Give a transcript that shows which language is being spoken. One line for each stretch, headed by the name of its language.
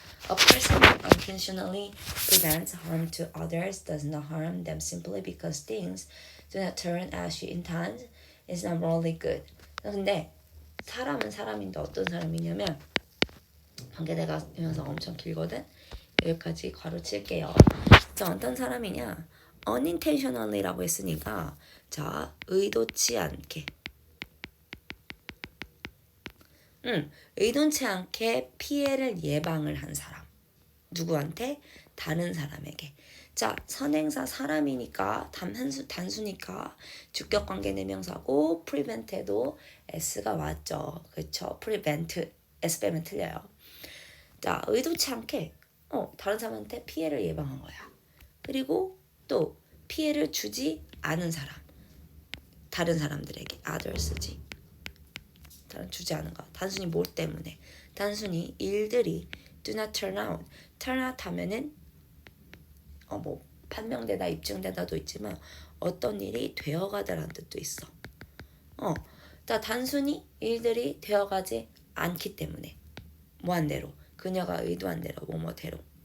English: A person who intentionally prevents harm to others does not harm them simply because things do not turn as she intends is not morally good.
Korean: 근데 사람은 사람인데 어떤 사람이냐면 관계대명사가 엄청 길거든. 여기까지 괄호 칠게요. 자, 어떤 사람이냐? unintentionally라고 했으니까 자, 의도치 않게. 의도치 않게 피해를 예방을 한 사람. 누구한테? 다른 사람에게. 자, 선행사 사람이니까 단수니까 주격관계 내명사고 prevent에도 s가 왔죠. 그렇죠? prevent s 빼면 틀려요. 자, 의도치 않게 다른 사람한테 피해를 예방한 거야. 그리고 또 피해를 주지 않은 사람. 다른 사람들에게 others지. 주지 않은 거. 단순히 뭘 때문에? 단순히 일들이
English: do not turn out.
Korean: turn out 하면은 뭐 판명되다 입증되다도 있지만 어떤 일이 되어가다라는 뜻도 있어. 자, 단순히 일들이 되어가지 않기 때문에 뭐한 대로 그녀가 의도한 대로 뭐뭐대로.